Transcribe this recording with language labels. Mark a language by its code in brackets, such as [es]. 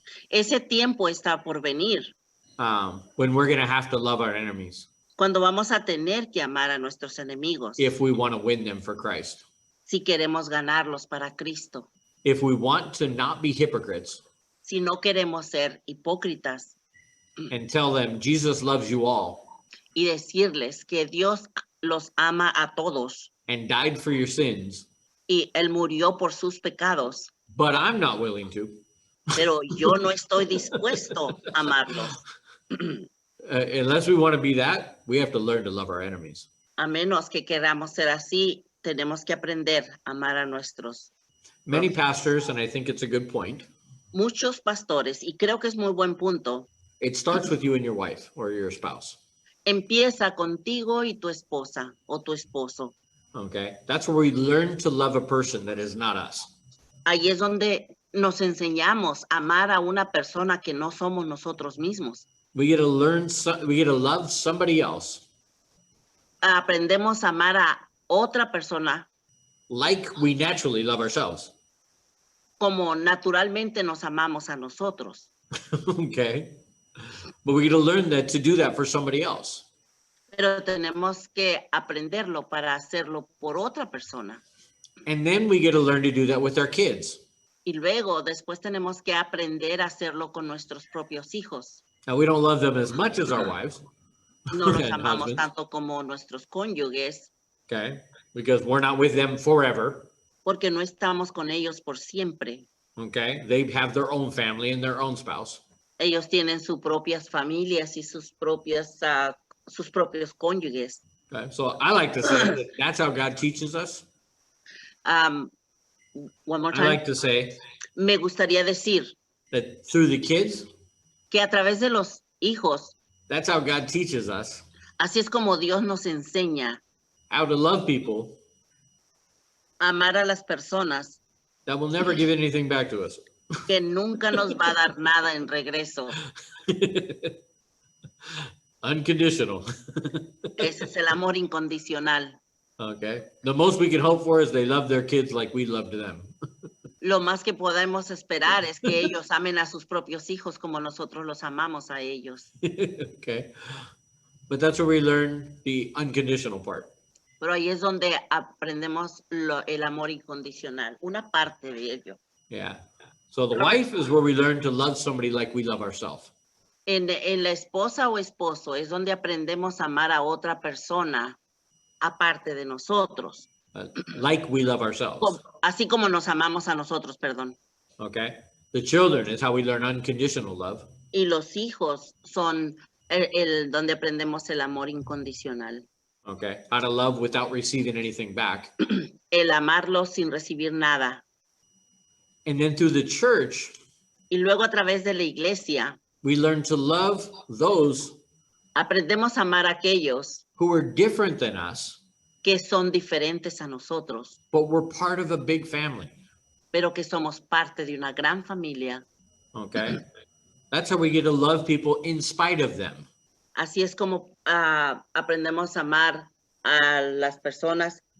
[es] Ese tiempo está por venir, [en] when we're going to have to love our enemies [es] cuando vamos a tener que amar a nuestros enemigos, [en] if we want to win them for Christ. [es] si queremos ganarlos para Cristo. [en] If we want to not be hypocrites [es] Si no queremos ser hipócritas [en] and tell them Jesus loves you all [es] y decirles que Dios los ama a todos [en] and died for your sins, [es] y Él murió por sus pecados, [en] but I'm not willing to, [es] pero yo no estoy dispuesto a amarlos. [en] unless we want to be that, we have to learn to love our enemies. [es] A menos que queramos ser así, tenemos que aprender a amar a nuestros. [en] Many pastors, and I think it's a good point, [es] Muchos pastores, y creo que es muy buen punto, [en] it starts with you and your wife or your spouse. [es] empieza contigo y tu esposa o tu esposo. [en] Okay. That's where we learn to love a person that is not us. [es] Ahí es donde nos enseñamos a amar a una persona que no somos nosotros mismos. [en] We get to love somebody else [es] Aprendemos a amar a otra persona [en] like we naturally love ourselves. [es] como naturalmente nos amamos a nosotros. [en] Okay. But we get to learn that to do that for somebody else. [es] Pero tenemos que aprenderlo para hacerlo por otra persona. [en] And then we get to learn to do that with our kids. [es] Y luego, después tenemos que aprender a hacerlo con nuestros propios hijos. [en] Now, we don't love them as much as our wives, [es] No los [en] And [es] amamos [en] husbands. [es] tanto como nuestros cónyuges, [en] okay? Because we're not with them forever, [es] porque no estamos con ellos por siempre. [en] okay? They have their own family and their own spouse. [es] Ellos tienen sus propias familias y sus propios cónyuges. [en] Okay? So I like to say that that's how God teaches us. One more I time. like to say [es] Me gustaría decir [en] that through the kids, [es] que a través de los hijos, [en] that's how God teaches us [es] así es como Dios nos enseña [en] how to love people [es] a amar a las personas [en] that will never give anything back to us. [es] que nunca nos va a dar nada en regreso. [en] Unconditional. [es] Ese es el amor incondicional. [en] Okay. The most we can hope for is they love their kids like we loved them. [es] Lo más que podemos esperar es que ellos amen a sus propios hijos como nosotros los amamos a ellos. [en] Okay. But that's where we learn the unconditional part. [es] Pero ahí es donde aprendemos el amor incondicional, una parte de ello. [en] Yeah. So the wife is where we learn to love somebody like we love ourselves. [es] En la esposa o esposo es donde aprendemos a amar a otra persona aparte de nosotros, [en] Like we love ourselves. [es] así como nos amamos a nosotros, perdón. [en] Okay. The children is how we learn unconditional love. [es] Y los hijos son donde aprendemos el amor incondicional. [en] Okay. How to love without receiving anything back. [es] el amarlos sin recibir nada. [en] And then through the church, [es] Y luego a través de la iglesia [en] we learn to love those [es] aprendemos a amar a aquellos [en] who are different than us, [es] que son diferentes a nosotros, [en] but we're part of a big family. [es] pero que somos parte de una gran familia. [en] Okay. That's how we get to love people in spite of them. [es] Así es como aprendemos a amar a las personas.